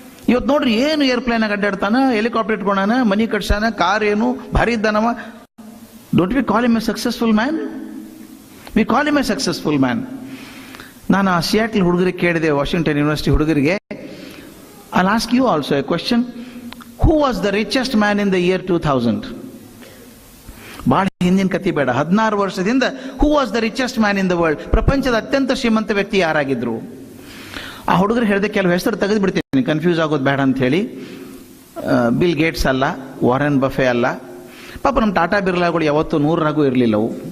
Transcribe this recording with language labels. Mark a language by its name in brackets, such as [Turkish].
[Kannada] ಇವತ್ತು ನೋಡ್ರಿ ಏನು ಏರ್ಪ್ಲೇನ್ ಅಡ್ಡಾಡ್ತಾನ, ಹೆಲಿಕಾಪ್ಟರ್ ಇಟ್ಕೊಂಡಾನ, ಮನಿ ಕಟ್ಸಾನ, ಕಾರ್ ಏನು ಭಾರಿ ಇದ್ದಾನವ. [English] Don't we call him a successful man? We call him a successful man. [Kannada] ನಾನು ಆ ಸಿಯಾಟ್ಲ್ ಹುಡುಗರಿಗೆ ಕೇಳಿದೆ, ವಾಷಿಂಗ್ಟನ್ ಯೂನಿವರ್ಸಿಟಿ ಹುಡುಗರಿಗೆ, [English] I'll ask you also a question. Who was the richest man in the year 2000? [Kannada] ಬಹಳ ಹಿಂದಿನ ಕಥೆ ಬೇಡ, 16 ವರ್ಷದಿಂದ [English] Who was the richest man in the world? [Kannada] ಪ್ರಪಂಚದ ಅತ್ಯಂತ ಶ್ರೀಮಂತ ವ್ಯಕ್ತಿ ಯಾರಾಗಿದ್ರು? ಆ ಹುಡುಗರು ಹೇಳಿದೆ, ಕೆಲವು ಹೆಸರು ತೆಗೆದು ಬಿಡ್ತೀನಿ, ಕನ್ಫ್ಯೂಸ್ ಆಗೋದು ಬೇಡ ಅಂತ ಹೇಳಿ. ಬಿಲ್ ಗೇಟ್ಸ್ ಅಲ್ಲ, ವಾರೆನ್ ಬಫೆ ಅಲ್ಲ, ಪಾಪ ನಮ್ಮ ಟಾಟಾ ಬಿರ್ಲಾಗಳು ಯಾವತ್ತೂ 100 ಇರಲಿಲ್ಲವು.